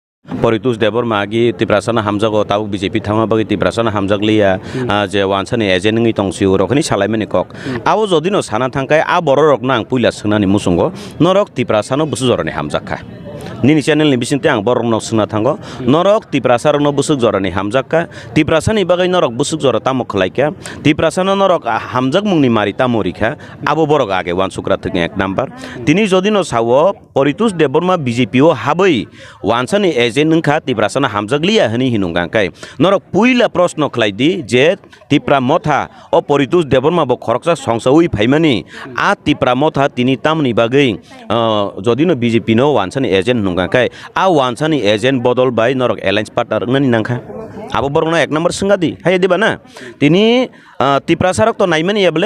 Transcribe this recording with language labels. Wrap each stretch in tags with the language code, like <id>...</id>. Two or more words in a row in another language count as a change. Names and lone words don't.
<trp>Paritosh Debbarma Rangni Tiprasana Hamjago Tabu BJP Thama Bagi Tiprasana Hamjaglia je wansani ejen ngi tongsiu rokni salaimani kok awo jodino sana thangkai a borok nang puila sunani musungo norok Tiprasano busu jorani Hamjakha nini channel ni bisinte ang borok nok suna thango norok Tiprasar no busuk jorani Hamjakha Tiprasani bagai norok busuk jora tamo khlaika Tiprasano norok Hamjak mungni mari tamorikha abo borok age wan sukra thing ek number tini jodino sawo Paritosh Debbarma BJP o habai wansani ejen nungkha Tiprasana Hamjaglia hani hinungangkai norok puila प्रश्न खलाइदि जे तिप्रा मथा ओ Paritosh Debbarma bo खरकसा संसाउइ फाइमानि आ तिप्रा मथा तिनि तामनि बागै जदिनो बीजेपी नो वानसानि एजेन्ट नुगाखाय आ वानसानि एजेन्ट बदल बाय नरक एलायन्स पार्टनार ननि नांखा आबो बरगना एक नम्बर संगादि हाय दिबा ना तिनि तिप्रासारक तो नाइमानि याबले</trp>